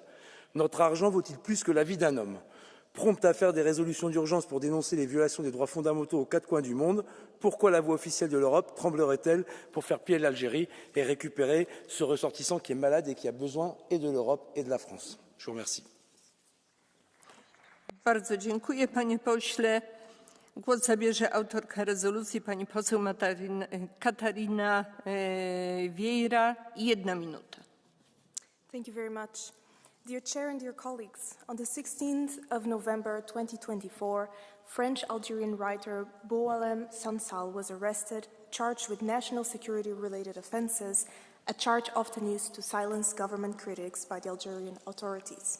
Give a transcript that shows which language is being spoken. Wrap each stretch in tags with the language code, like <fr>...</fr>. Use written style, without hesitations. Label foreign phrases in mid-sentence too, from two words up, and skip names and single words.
<fr>Notre argent vaut-il plus que la vie d'un homme? Prompte à faire des résolutions d'urgence pour dénoncer les violations des droits fondamentaux aux 4 coins du monde, pourquoi la voix officielle de l'Europe tremblerait-elle pour faire plier l'Algérie et récupérer ce ressortissant qui est malade et qui a besoin et de l'Europe et de la France? Je vous remercie.</fr> <pl>Bardzo dziękuję, panie pośle. Głos zabierze autorka rezolucji, pani poseł Katarina Vieira. 1 minuta.</pl> <en>Thank you very much. Dear Chair and dear colleagues, on the 16th of November 2024, French-Algerian writer Boualem Sansal was arrested, charged with national security-related offenses, a charge often used to silence government critics by the Algerian authorities.</en>